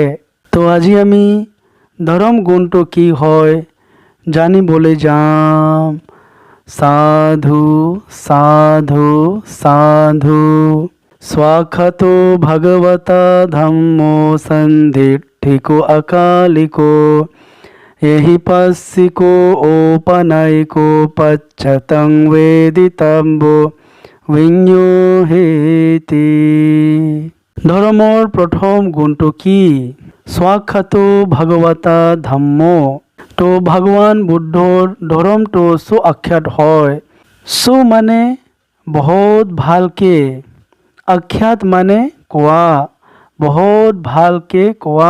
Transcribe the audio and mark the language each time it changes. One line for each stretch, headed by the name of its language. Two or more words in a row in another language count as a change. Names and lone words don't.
Assamese: তো আজি আমি ধৰ্ম গুণটো কি হয় জানিবলৈ যাম।
Pali: সাধু সাধু সাধু স্বাক্ষতো ভগৱতা ধম্মো সন্দিঠিকো অকালিকো यहि पस्सिको ओपनयिको पच्चतं वेदितम्बो विඤ්ඤোহেতি।
Assamese: ধৰ্মৰ প্ৰথম গুণটো কি?
Pali: স্বাক্ষতো ভগৱতা ধম্ম।
Assamese: তো ভগৱান বুদ্ধৰ ধৰ্মটো সুআখ্যাত হয়। সু মানে বহুত ভালকে, আখ্যাত মানে কোৱা, বহুত ভালকে কোৱা।